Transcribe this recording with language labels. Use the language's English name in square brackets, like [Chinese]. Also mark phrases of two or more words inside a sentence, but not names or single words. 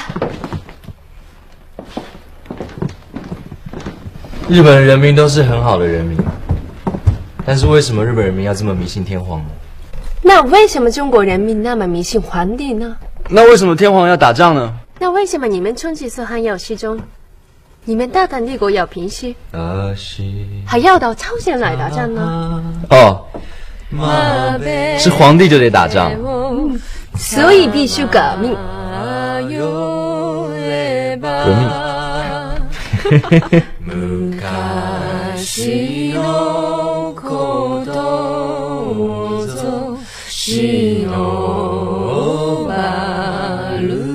[Chinese] 日本人民都是很好的人民，但是为什么日本人民要这么迷信天皇呢？那为什么中国人民那么迷信皇帝呢？那为什么天皇要打仗呢？那为什么你们春季四汉要失踪？你们大唐帝国要平息，还要到朝鲜来打仗呢？哦，是皇帝就得打仗，所以必须革命。革命。 [Japanese] 昔のことをぞしのばる